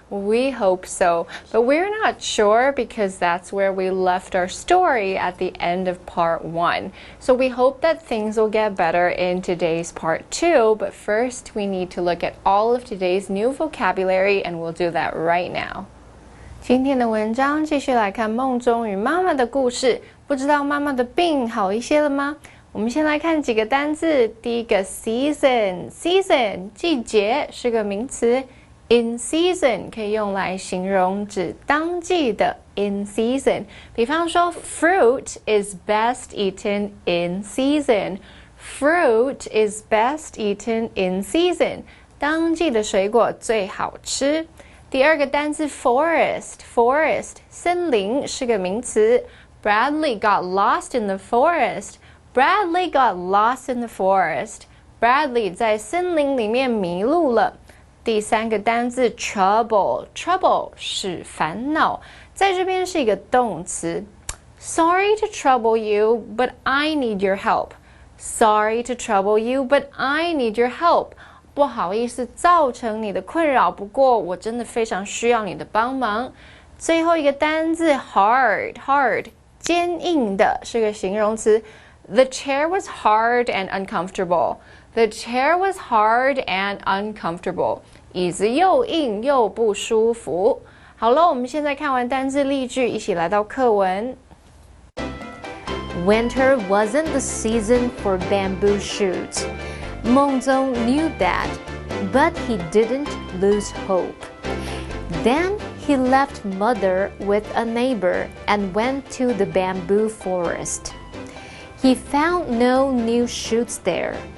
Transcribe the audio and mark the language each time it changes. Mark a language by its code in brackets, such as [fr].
[en] We hope so, but we're not sure because that's where we left our story at the end of part 1. So we hope that things will get better in today's part 2, but first we need to look at all of today's new vocabulary, and we'll do that right now. [zh] 今天的文章继续来看孟与妈妈的故事，不知道妈妈的病好一些了吗？我们先来看几个单字。第一个 season 季节是个名词 [en] in season [zh] 可以用来形容指当季的 in season。比方说 [en] fruit is best eaten in season. Fruit is best eaten in season. [zh] 当季的水果最好吃。第二个单字 forest 森林是个名词。 [en] Bradley got lost in the forest.Bradley got lost in the forest. [zh] Bradley 在森林里面迷路了。第三个单字 trouble 是烦恼，在这边是一个动词。 [en] Sorry to trouble you, but I need your help. Sorry to trouble you, but I need your help. [zh] 不好意思造成你的困扰，不过我真的非常需要你的帮忙。最后一个单字 hard 坚硬的是个形容词。 [en] The chair was hard and uncomfortable. The chair was hard and uncomfortable. [zh] 椅子又硬又不舒服。好了，我们现在看完单字例句，一起来到课文。 [en] Winter wasn't the season for bamboo shoots. Mengzong knew that, but he didn't lose hope. Then he left Mother with a neighbor and went to the bamboo forest.He found no new shoots there.